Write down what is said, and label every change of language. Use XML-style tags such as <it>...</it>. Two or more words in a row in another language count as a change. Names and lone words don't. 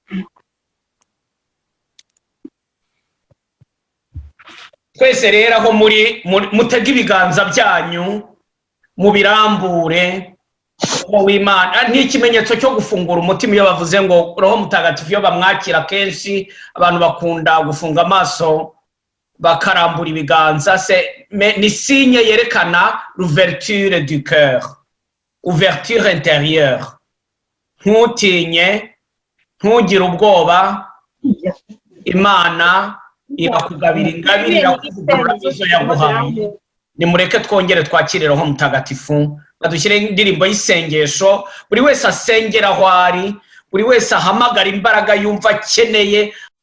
<rw>Twese rero aho muri mutega ibiganza byanyu mubirambure w'Imana n'ikimenyetso cyo gufungura umutima iyo bavuze ngo Roho Mutagatifu iyo bamwakira kenshi abantu bakunda gufunga amaso bakarambura ibiganza ni signe yerekana</rw> <fr>l'ouverture du cœur, ouverture intérieure.</fr> <rw>Ntutinye, ntugire ubwoba, Imana irakugabira ingabire irakuvugurura izo yaguhaye. Nimureke twongere twakire Roho Mutagatifu badushyire indirimbo y'isengesho buri wese asengera aho ari, buri wese ahamagara imbaraga yumva akeneye</rw>